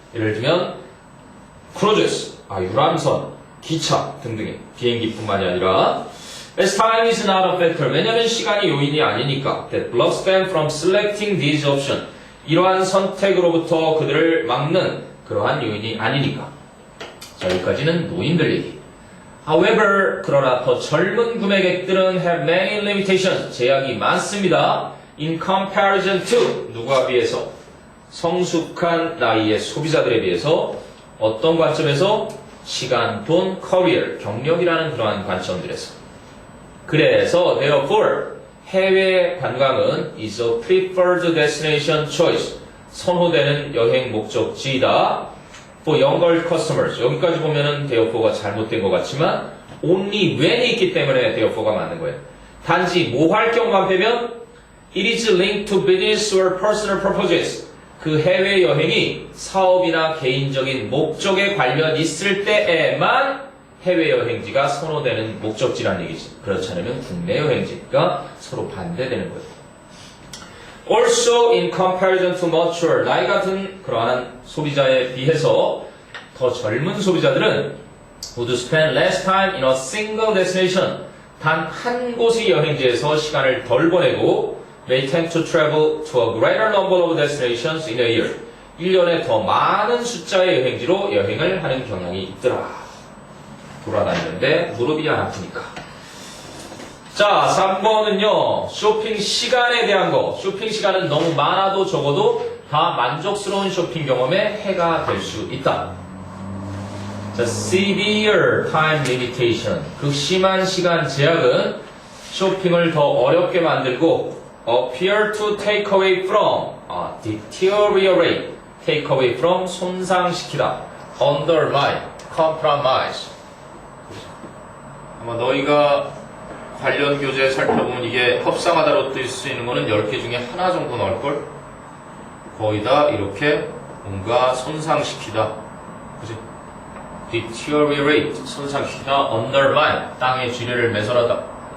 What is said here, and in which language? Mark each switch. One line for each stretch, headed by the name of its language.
Korean: 예를 들면 cruises, 유람선, 기차 등등의 비행기뿐만이 아니라
English: as time is not a factor,
Korean: 왜냐하면 시간이 요인이 아니니까
English: that blocks them from selecting these options,
Korean: 이러한 선택으로부터 그들을 막는 그러한 요인이 아니니까. 자, 여기까지는 노인들 얘기.
English: However,
Korean: 그러나 더 젊은 구매객들은
English: have many limitations,
Korean: 제약이 많습니다.
English: In comparison to,
Korean: 누구와 비해서? 성숙한 나이의 소비자들에 비해서 어떤 관점에서? 시간, 돈, 커리어, 경력이라는 그러한 관점들에서. 그래서
English: therefore
Korean: 해외 관광은
English: is a preferred destination choice,
Korean: 선호되는 여행 목적지이다.
English: for younger customers.
Korean: 여기까지 보면은
English: therefore
Korean: 가 잘못된 것 같지만 only when이 있기 때문에 therefore가 맞는 거예요. 단지 뭐 할 경우만 빼면
English: it is linked to business or personal purposes.
Korean: 그 해외여행이 사업이나 개인적인 목적에 관련 있을 때에만 해외여행지가 선호되는 목적지란 얘기지. 그렇지 않으면 국내 여행지가 서로 반대되는 거예요.
English: Also in comparison to mature,
Korean: 나이 같은 그러한 소비자에 비해서 더 젊은 소비자들은
English: would spend less time in a single destination,
Korean: 단 한 곳의 여행지에서 시간을 덜 보내고
English: may tend to travel to a greater number of destinations in a year,
Korean: 1년에 더 많은 숫자의 여행지로 여행을 하는 경향이 있더라. 돌아다니는데 무릎이 안 아프니까. 자, 3번은요. 쇼핑 시간에 대한 거. 쇼핑 시간은 너무 많아도 적어도 다 만족스러운 쇼핑 경험에 해가 될 수 있다. 자,
English: severe time limitation.
Korean: 극심한 시간 제약은 쇼핑을 더 어렵게 만들고
English: appear to take away from, deteriorate, take away from,
Korean: 손상시키다,
English: undermine, compromise.
Korean: 아마 너희가 관련 교재 살펴보면 이게 협상하다로 뜰 수 있는 거는 10개 중에 하나 정도 나올걸? 거의 다 이렇게 뭔가 손상시키다. 그치?
English: deteriorate,
Korean: 손상시키다,
English: undermine,
Korean: 땅에 지뢰를 매설하다.